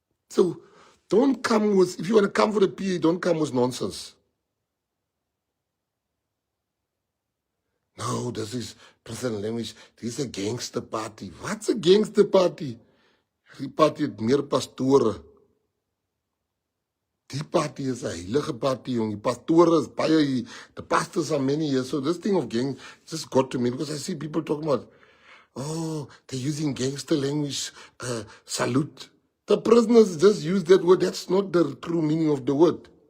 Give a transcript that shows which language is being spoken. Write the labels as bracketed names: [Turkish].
[English] So don't come with, if you want to come for the PA, don't come with nonsense. No, this is prison language. This is a gangster party. What's a gangster party? [Afrikaans] Die party het meer pastore. Die party is 'n heilige party, jong. Die pastore is baie, [English] the pastors are many here. So this thing of gang just got to me because I see people talking about, oh, they're using gangster language, salute. The prisoners just use that word. That's not the true meaning of the word.